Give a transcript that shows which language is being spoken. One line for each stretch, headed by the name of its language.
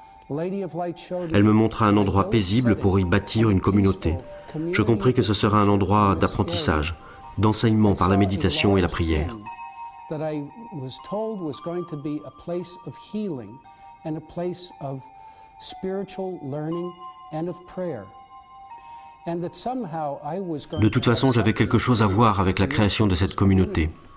French: Elle me montra un endroit paisible pour y bâtir une communauté. Je compris que ce serait un endroit d'apprentissage, d'enseignement par la méditation et la prière.
English: That I was told was going to be a place of healing and a place of spiritual learning and of prayer. And that somehow I was going.
French: De toute façon, j'avais quelque chose à voir avec la création de cette communauté.